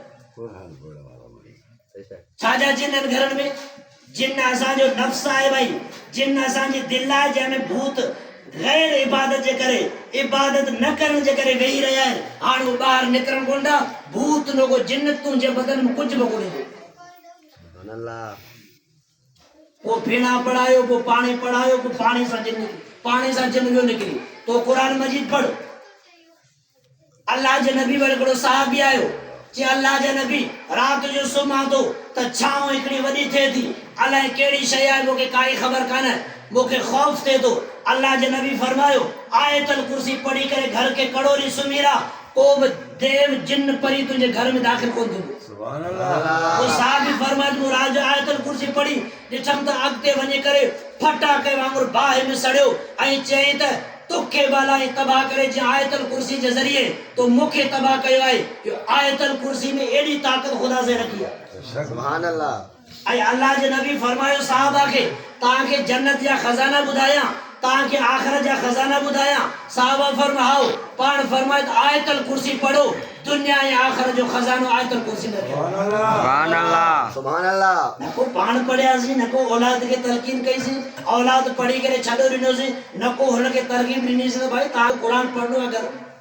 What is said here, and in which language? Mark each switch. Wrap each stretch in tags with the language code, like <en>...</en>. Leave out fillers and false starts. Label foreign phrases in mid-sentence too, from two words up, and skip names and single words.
<sd>छाजा जिन घरन में जिन असांजो नफ्स आहे भाई जिन असांजी दिल आहे जंहिंमें भूत गैर इबादत जे करे इबादत न करण जे करे वेही रहिया आहिनि हाणे वो ॿाहिरि निकिरनि कोन था भूत न को जिन तुंहिंजे बदन में कुझु बि कोन्हे वो पीना पढ़ायो वो पानी पढ़ायो वो पानी सां जिन वियो निकिरी तो कुरान मजीद पढ़ अल्लाह जे नबी वटि हिकिड़ो साहबी आयो जे अल्लाह जे नबी रात जो सुम्हां थो त छांव हिकिड़ी वॾी थिए थी अलाए कहिड़ी शइ आहे मूंखे काई ख़बर कान्हे मूंखे ख़ौफ़ थिए थो अल्लाह जे नबी फरमायो आयतल कुर्सी पढ़ी करे घर के कड़ोरी सुम्ही रहा को बि देव जिन परी तुंहिंजे घर में दाख़िल कोन थींदो</sd> <ar>سبحان الله</ar> <sd>वो साहबी फरमायो मूं रात जो आयतल कुर्सी पढ़ी ॾिठमि त अॻिते वञी करे फटाके वांगुरु बाहि में सड़ियो ऐं चयईं त तोखे बालाई तबाह करे जे आयतल कुर्सी जे ज़रिए तो मुखे तबाह कयो आहे जो आयतल कुर्सी में एडी ताकत खुदा से रखी है</sd> <ar>سبحان الله</ar> <sd>ऐं अल्लाह जे नबी फरमायो साहबा खे तां के जन्नत जा खजाना बुधाया तां के आखिरत जा खजाना बुधाया साहबा फरमाओ पाण फरमाए आयतल कुर्सी पढ़ो दुनिया ऐं आखिरत जो खजानो आयतल कुर्सी में</sd> <ar>سبحان الله سبحان الله</ar> <sd>न को पाण पढ़ियासीं न को औलाद के तलकीन कईसीं औलाद पढ़ी करे छॾो ॾिनोसीं न को हुन खे तरकीब ॾिनीसीं त भाई तव्हां क़ुरान पढ़णो आहे घर</sd>